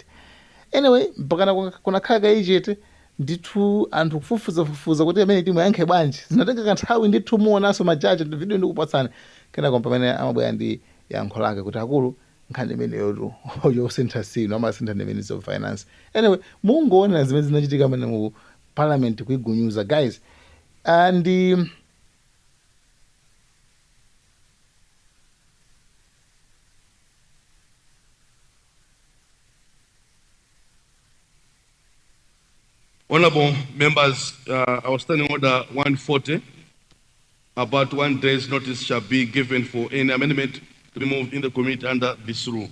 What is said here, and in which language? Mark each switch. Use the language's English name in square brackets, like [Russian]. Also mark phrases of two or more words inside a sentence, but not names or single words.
[Nyanja] Anyway, mpakana kunakhala kaichete ndithu anthu kufufuza kuti amene timu yankhe bwanji zinatenga kanthawi ndithu muonanso majaji video ndikupatsani kenako pamene amabwera ndi yankho lake kuti akulu nkhani imeneyotu yosintha sino amasintha ndi Ministry of Finance. Anyway, mungoona zimene zinachitika pamene mu parliament kuigunyuza guys. [English] And Honorable members, our standing order 140, about 1 day's notice shall be given for any amendment to be moved in the committee under this rule.